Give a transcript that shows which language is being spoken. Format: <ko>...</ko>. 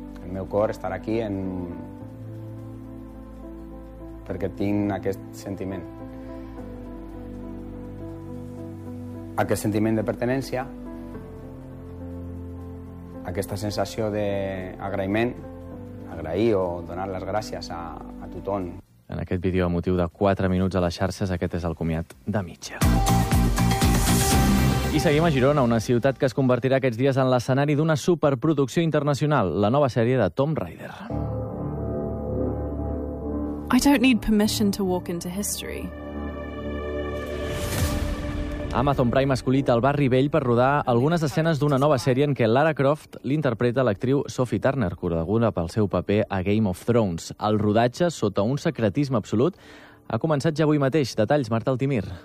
<ca>El meu cor estarà aquí perquè tinc aquest sentiment de pertenència, aquesta sensació d'agraïment, agrair o donar les gràcies a tothom. En aquest vídeo emotiu de 4 minuts a les xarxes, aquest és el comiat de Mitchell. I seguim a Girona, una ciutat que es convertirà aquests dies en l'escenari d'una superproducció internacional, la nova sèrie de Tomb Raider.</ca> <en>I don't need permission to walk into history.</en> <ca>Amazon Prime ha escollit el Barri Vell per rodar algunes escenes d'una nova sèrie en què Lara Croft l'interpreta l'actriu Sophie Turner, coneguda pel seu paper a Game of Thrones. El rodatge, sota un secretisme absolut, ha començat ja avui mateix. Detalls, Marta Altimir.</ca>